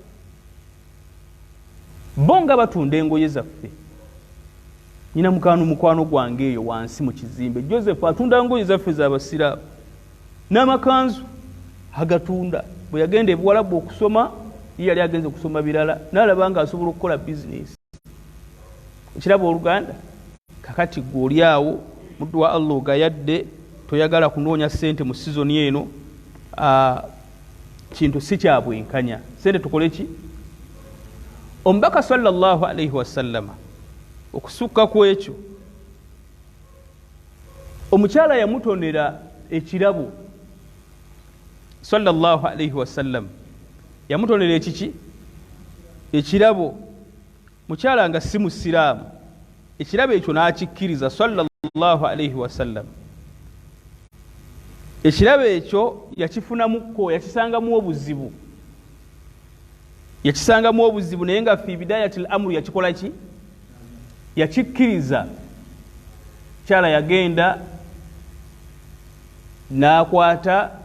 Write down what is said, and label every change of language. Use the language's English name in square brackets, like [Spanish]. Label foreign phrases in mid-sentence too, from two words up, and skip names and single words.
[Ganda] bo nga batunda engoye zaffe nyina mukwano gwange eyo wansi mu kizimbe Joseph atunda engoye zaffe z'abasiraamu n'amakanzu agatunda bwe yagenda ebuwalabu okusoma ye yali agenze kusoma birala n'alaba nga asobola okukola bizinesi ekiraba oluganda kakati gwe oli awo muddu wa Allah ogayadde toyagala kunoonya ssente mu sizoni eno kintu si kya bwenkanya ssente tukole ki omubaka [Arabic] صلى الله عليه وسلم [Ganda] okusukka ku ekyo omukyala yamutonera ekirabo [Arabic] صلى الله عليه وسلم [Ganda] yamutonera ekiki ekirabo mukyala nga si musiraamu ekirabo ekyo n'akikkiriza [Arabic] صلى الله عليه وسلم [Ganda] ekirabo ekyo yakifunamuko yakisangamu obuzibu naye nga [Arabic] في بداية الأمر [Ganda] yakikola ki yakikkiriza kyala yagenda n'akwata